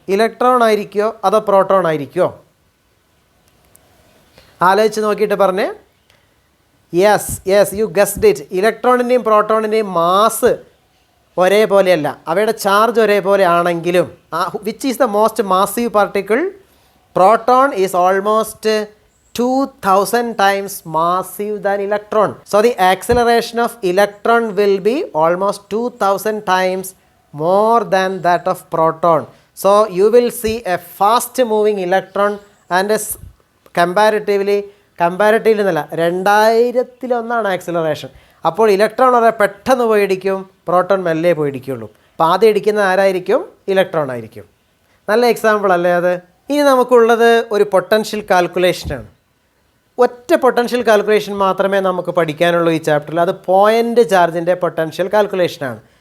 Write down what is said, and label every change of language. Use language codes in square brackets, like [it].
[ml] Electron ആയിരിക്കുമോ അതോ proton ആയിരിക്കുമോ? ആലോചിച്ച് നോക്കിയിട്ട് പറഞ്ഞേ. [en] Yes you guessed it. [ml] ഇലക്ട്രോണിൻ്റെയും പ്രോട്ടോണിൻ്റെയും mass ഒരേപോലെയല്ല, അവയുടെ ചാർജ് ഒരേപോലെ ആണെങ്കിലും [en] Which is the most massive particle? Proton is almost 2000 times massive than electron. So the acceleration of electron will be almost 2000 times more than that of proton. So you will see a fast moving electron and a comparatively [ml] എന്നല്ല [en] 2000 acceleration. [ml] അപ്പോൾ electron വളരെ പെട്ടെന്ന് പോയി ഇടിക്കും, proton മെല്ലെ പോയി ഇടിക്കുള്ളൂ. അപ്പോൾ ആദ്യം ഇടിക്കുന്ന ആരായിരിക്കും? ഇലക്ട്രോൺ ആയിരിക്കും. നല്ല എക്സാമ്പിൾ അല്ലേ അത്? ഇനി നമുക്കുള്ളത് ഒരു പൊട്ടൻഷ്യൽ കാൽക്കുലേഷനാണ്. ഒറ്റ പൊട്ടൻഷ്യൽ കാൽക്കുലേഷൻ മാത്രമേ നമുക്ക് പഠിക്കാനുള്ളൂ ഈ ചാപ്റ്ററിൽ. അത് പോയിൻ്റ് ചാർജിൻ്റെ പൊട്ടൻഷ്യൽ കാൽക്കുലേഷനാണ്.